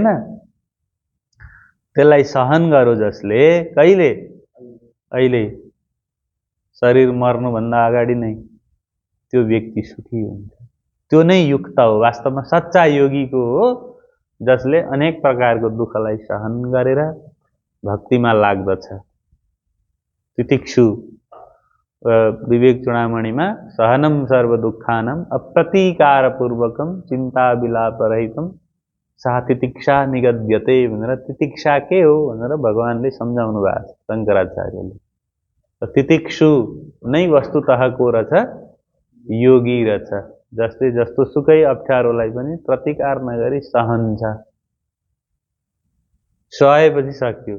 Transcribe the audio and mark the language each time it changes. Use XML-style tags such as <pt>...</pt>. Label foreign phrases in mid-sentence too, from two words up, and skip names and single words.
<ne>त्यसलाई सहन गरो जसले, कहिले? अहिले, शरीर मर्नुभन्दा अगाडि नै, त्यो व्यक्ति सुखी हुन्छ। त्यो नै युक्त हो, वास्तवमा सच्चा योगीको हो, जसले अनेक प्रकारको दुःखलाई सहन गरेर भक्तिमा लाग्दछ। तितिक्षु विवेक चूडामणिमा</ne> <sa>सहनम सर्व दुःखानम अप्रतीकार पूर्वकम चिन्ता विलाप रहितम सा तितिक्षा निगद्यते</sa> <ne>भनेर तितिक्षा के हो भनेर भगवानले सम्झाउनु भएको छ शङ्कराचार्यले। तितिक्षु नै वस्तुतः को रहेछ? योगी रहेछ, जसले जस्तो सुकै अप्ठ्यारोलाई पनि प्रतिकार नगरी सहन्छ। सहेपछि सक्यो।</ne>